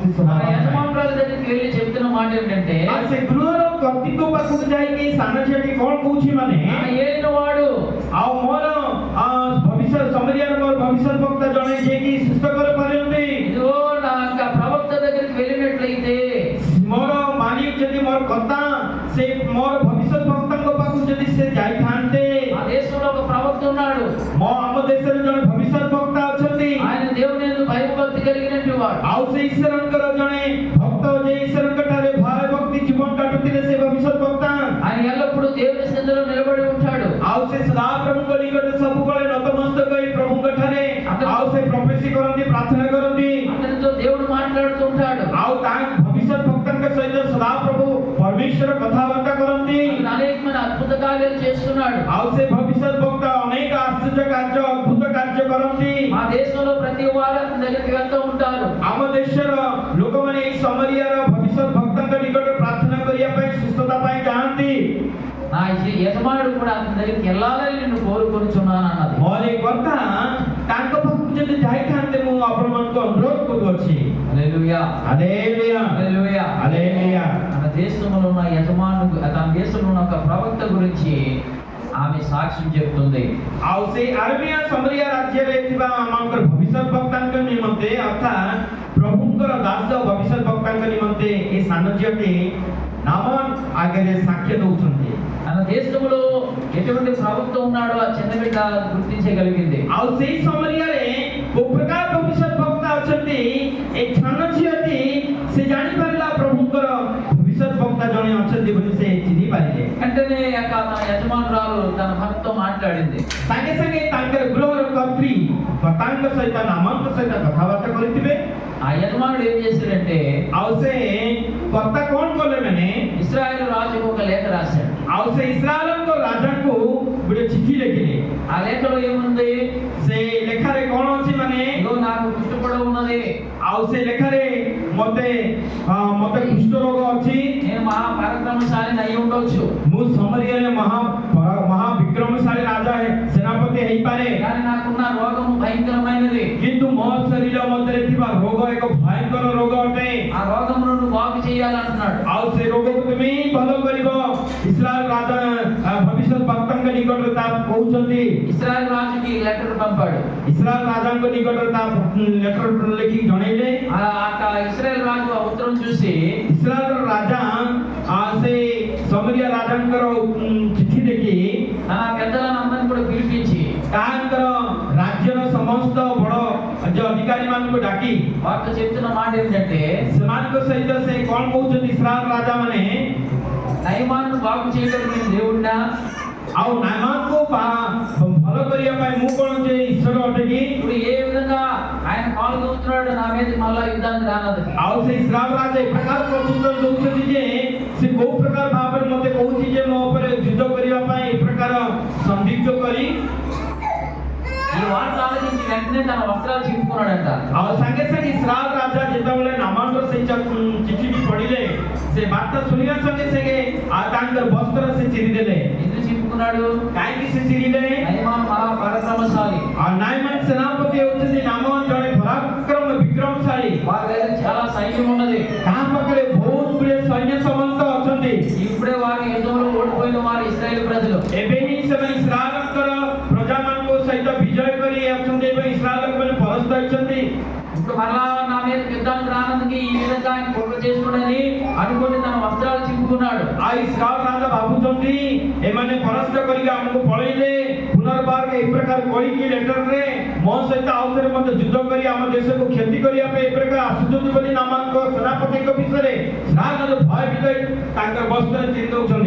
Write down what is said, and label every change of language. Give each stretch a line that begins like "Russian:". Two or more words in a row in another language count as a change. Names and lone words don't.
Telugu: తన
Odia: ସ୍ୱଭାବ ନାହିଁ.
Telugu: యజమానురాల దగ్గరికి వెళ్ళి చెప్తున్న మాట ఏంటంటే
Odia: ଆଉ ସେ ଗୃହର କର୍ତ୍ତୀଙ୍କ ପାଖକୁ ଯାଇକି ସାନ ଝିଅଟି କଣ କହୁଛି ମାନେ
Telugu: నా ఏలిన వాడు
Odia: ଆଉ ମୋର ଭବିଷ୍ୟତ ସମରିଆର ମୋର ଭବିଷ୍ୟତ ବକ୍ତା ଜଣେ ଯିଏକି ସୁସ୍ଥ କରିପାରନ୍ତି.
Telugu: ఇదిగో నా యొక్క ప్రవక్త దగ్గరికి వెళ్ళినట్లయితే
Odia: ମୋର ମାଲିକ ଯଦି ମୋର କର୍ତ୍ତା ସେ ମୋର ଭବିଷ୍ୟତ ବକ୍ତାଙ୍କ ପାଖକୁ ଯଦି ସେ ଯାଇଥାନ୍ତେ.
Telugu: ఆ దేశంలో ఒక ప్రవక్త ఉన్నాడు.
Odia: ଆମ ଦେଶରେ ଜଣେ ଭବିଷ୍ୟତ ବକ୍ତା ଅଛନ୍ତି.
Telugu: ఆయన దేవుని యందు భయభక్తి కలిగినటువంటి వాడు.
Odia: ଆଉ ସେ ଈଶ୍ୱରଙ୍କର ଜଣେ ଭକ୍ତ ଯେ ଈଶ୍ୱରଙ୍କ ଠାରେ ଭୟ ଭକ୍ତି ଜୀବନ କାଟୁଥିଲେ ସେ ଭବିଷ୍ୟତ ବକ୍ତା.
Telugu: ఆయన ఎల్లప్పుడూ దేవుని సన్నిధిలో నిలబడి ఉంటాడు.
Odia: ଆଉ ସେ ସଦାପ୍ରଭୁଙ୍କ ନିକଟରେ ସବୁବେଳେ ନତମସ୍ତକ ହୋଇ ପ୍ରଭୁଙ୍କ ଠାରେ ଆଉ ସେ ପ୍ରଫେସି କରନ୍ତି, ପ୍ରାର୍ଥନା କରନ୍ତି.
Telugu: అతనితో దేవుడు మాట్లాడుతూ ఉంటాడు.
Odia: ଆଉ ତା ଭବିଷ୍ୟତ ଭକ୍ତଙ୍କ ସହିତ ସଦାପ୍ରଭୁ ପରମେଶ୍ୱର କଥାବାର୍ତ୍ତା କରନ୍ତି.
Telugu: అతను అనేకమైన అద్భుత కార్యాలు చేస్తున్నాడు.
Odia: ଆଉ ସେ ଭବିଷ୍ୟତ ଭକ୍ତ ଅନେକ ଆଶ୍ଚର୍ଯ୍ୟ କାର୍ଯ୍ୟ ଅଦ୍ଭୁତ କାର୍ଯ୍ୟ କରନ୍ତି.
Telugu: మా దేశంలో ప్రతి వారు అతని దగ్గరికి వెళ్తూ ఉంటారు.
Odia: ଆମ ଦେଶର ଲୋକମାନେ ଏଇ ସମରିଆର ଭବିଷ୍ୟତ ଭକ୍ତଙ୍କ ନିକଟରେ ପ୍ରାର୍ଥନା କରିବା ପାଇଁ ସୁସ୍ଥତା ପାଇଁ ଯାଆନ୍ତି.
Telugu: నా యజమానుడు కూడా అతని దగ్గరికి వెళ్ళాలని నిన్ను కోరుకొనుచున్నాను అన్నది.
Odia: ମୋର ଏ କଥା ତାଙ୍କ ପାଖକୁ ଯଦି ଯାଇଥାନ୍ତେ ମୁଁ ଆପଣମାନଙ୍କୁ ଅନୁରୋଧ କରୁଅଛି.
Telugu: హల్లెలూయా హల్లెలూయా హల్లెలూయా. హల్లెలూయా. తన దేశంలో ఉన్న యజమానుడు తన దేశంలో ఉన్న ఒక ప్రవక్త గురించి ఆమె సాక్ష్యం చెప్తుంది.
Odia: ଆଉ ସେଇ ଆରମିଆ ସମରିଆ ରାଜ୍ୟରେ ଥିବା ଆମଙ୍କର ଭବିଷ୍ୟତ ବକ୍ତାଙ୍କ ନିମନ୍ତେ ଅର୍ଥାତ୍ ପ୍ରଭୁଙ୍କର ଦାସ ଭବିଷ୍ୟତ ବକ୍ତାଙ୍କ ନିମନ୍ତେ ଏ ସାନ ଝିଅଟି ନାମାନ ଆଗରେ ସାକ୍ଷ୍ୟ ଦଉଛନ୍ତି.
Telugu: తన దేశంలో ఎటువంటి ప్రవక్త ఉన్నాడో ఆ చిన్న బిడ్డ గుర్తించగలిగింది.
Odia: ଆଉ ସେଇ ସମରିଆରେ କୋଉ ପ୍ରକାର ଭବିଷ୍ୟତ ବକ୍ତା ଅଛନ୍ତି ଏ ସାନ ଝିଅଟି ସେ ଜାଣିପାରିଲା ପ୍ରଭୁଙ୍କର ଭବିଷ୍ୟତ ବକ୍ତା ଜଣେ ଅଛନ୍ତି ବୋଲି ସେ ଚିହ୍ନି ପାରିଲେ.
Telugu: వెంటనే తన యజమానురాలు తన భర్తతో మాట్లాడింది.
Odia: ସାଙ୍ଗେ ସାଙ୍ଗେ ତାଙ୍କର ଗୃହର କର୍ତ୍ରୀ ତାଙ୍କ ସହିତ ନାମଙ୍କ ସହିତ କଥାବାର୍ତ୍ତା କରିଥିବେ.
Telugu: ఆ యజమానుడు ఏం చేశాడంటే
Odia: ଆଉ ସେ କର୍ତ୍ତା କଣ କଲେ ମାନେ
Telugu: ఇశ్రాయేలు రాజుకు ఒక లేఖ రాశాడు.
Odia: ଆଉ ସେ ଇସ୍ରାଏଲଙ୍କ ରାଜାଙ୍କୁ ଗୋଟେ ଚିଠି ଲେଖିଲେ.
Telugu: ఆ లేఖలో ఏముంది?
Odia: ସେ ଲେଖାରେ କଣ ଅଛି ମାନେ
Telugu: ఇదిగో నాకు కుష్ఠపడ ఉన్నది,
Odia: ଆଉ ସେ ଲେଖାରେ ମତେ କୁଷ୍ଠ ରୋଗ ଅଛି,
Telugu: నేను మహాపరాక్రమశాలిని అయి ఉండొచ్చు,
Odia: ମୁଁ ସମରିଆରେ ମହାବିକ୍ରମଶାଳୀ ରାଜା ସେନାପତି ହେଇପାରେ,
Telugu: కానీ నాకున్న రోగము భయంకరమైనది,
Odia: କିନ୍ତୁ ମୋ ଶରୀର ମଧ୍ୟରେ ଥିବା ରୋଗ ଏକ ଭୟଙ୍କର ରୋଗ ଅଟେ.
Telugu: ఆ రోగమును నువ్వు బాగు చేయాలంటున్నాడు.
Odia: ଆଉ ସେ ରୋଗକୁ ତୁମେ ଭଲ କରିବ. ଇସ୍ରାଏଲ ରାଜା ଭବିଷ୍ୟତ ଭକ୍ତଙ୍କ ନିକଟରେ ତା କହୁଛନ୍ତି
Telugu: ఇశ్రాయేల్ రాజుకి లెటర్ పంపాడు.
Odia: ଇସ୍ରାଏଲ ରାଜାଙ୍କ ନିକଟରେ ତା ଲେଟର ଲେଖିକି ଜଣେଇଲେ।
Telugu: ఇశ్రాయేల్ రాజు ఆ ఉత్తరం చూసి
Odia: ଇସ୍ରାଏଲର ରାଜା ସେ ସମରିଆ ରାଜାଙ୍କର ଚିଠି ଦେଖି
Telugu: తన పెద్దలను అందరిని కూడా పిలిపించి
Odia: ତାଙ୍କର ରାଜ୍ୟର ସମସ୍ତ ବଡ଼ ଯୋଉ ଅଧିକାରୀ ମାନଙ୍କୁ ଡାକି
Telugu: వారితో చెప్తున్న మాట ఏంటంటే,
Odia: ସେମାନଙ୍କ ସହିତ ସେ କଣ କହୁଛନ୍ତି ଇସ୍ରାଏଲ ରାଜା ମାନେ
Telugu: నయమాను బాగు చేయగలిగిన దేవుడినా,
Odia: ଆଉ ନାମାନଙ୍କୁ ଭଲ କରିବା ପାଇଁ ମୁଁ କଣ ଯେ ଈଶ୍ୱର ଅଟେ କି?
Telugu: ఇప్పుడు ఏ విధంగా ఆయన కాలు దూతున్నాడు నా మీద మళ్ళా యుద్ధానికి రానది.
Odia: ଆଉ ସେ ଇସ୍ରାଏଲ ରାଜା ଏ ପ୍ରକାର ପ୍ରତ୍ୟୁତ୍ତର ଦଉଛନ୍ତି ଯେ ସେ କୋଉ ପ୍ରକାର ଭାବରେ ମତେ କହୁଛି ଯେ ମୋ ଉପରେ ଯୁଦ୍ଧ କରିବା ପାଇଁ ଏ ପ୍ରକାର ସନ୍ଦିଗ୍ଧ କରି
Telugu: ఈ వార్త ఆలోచించి వెంటనే తన వస్త్రాలు చింపుకున్నాడంట.
Odia: ଆଉ ସାଙ୍ଗେ ସାଙ୍ଗେ ଇସ୍ରାଏଲ ରାଜା ଯେତେବେଳେ ନାମାନର ସେଇ ଚିଠିଟି ପଢିଲେ ସେ ବାର୍ତ୍ତା ଶୁଣିବା ସଙ୍ଗେ ସଙ୍ଗେ ତାଙ୍କର ବସ୍ତ୍ର ସେ ଚିରିଦେଲେ।
Telugu: ఎందుకు చింపుకున్నాడు?
Odia: କାହିଁକି ସେ ଚିରିଲେ?
Telugu: నయమాను మహా పరాక్రమశాలి.
Odia: ନାଇମାନ ସେନାପତି ହେଉଛନ୍ତି ନାମାନ ଜଣେ ପରାକ୍ରମ ବିକ୍ରମଶାଳୀ।
Telugu: వారి దగ్గర చాలా సైన్యం ఉన్నది.
Odia: ତାହା ପାଖରେ ବହୁତ ଗୁଡିଏ ସୈନ୍ୟ ସାମନ୍ତ ଅଛନ୍ତି।
Telugu: ఇప్పుడే వారి యుద్ధంలో ఓడిపోయిన వారు ఇశ్రాయేల్ ప్రజలు.
Odia: ଏବେ ହିଁ ସେମାନେ ଇସ୍ରାଏଲଙ୍କର ପ୍ରଜାମାନଙ୍କ ସହିତ ବିଜୟ କରି ଅଛନ୍ତି ଏବଂ ଇସ୍ରାଏଲ ଲୋକମାନେ ପରାସ୍ତ ହୋଇଛନ୍ତି।
Telugu: ఇప్పుడు మరలా నా మీద యుద్ధానికి రానందుకు ఈ విధంగా ఆయన కుట్ర చేస్తున్నాడని అనుకుని తన వస్త్రాలు చింపుకున్నాడు.
Odia: ଆଉ ଇସ୍ରାଏଲ ରାଜା ଭାବୁଛନ୍ତି ଏମାନେ ପରାସ୍ତ କରିକି ଆମକୁ ପଳେଇଲେ, ପୁନର୍ବାର ଏ ପ୍ରକାର କହିକି ଲେଟରରେ ମୋ ସହିତ ଆଉ ଥରେ ମଧ୍ୟ ଯୁଦ୍ଧ କରି ଆମ ଦେଶକୁ କ୍ଷତି କରିବା ପାଇଁ ଏ ପ୍ରକାର ଆସୁଛନ୍ତି ବୋଲି ନାମାନଙ୍କ ସେନାପତିଙ୍କ ବିଷୟରେ ଇସ୍ରାଏଲ ଭୟଭୀତ ତାଙ୍କର ବସ୍ତ୍ର ଚିରି ଦଉଛନ୍ତି।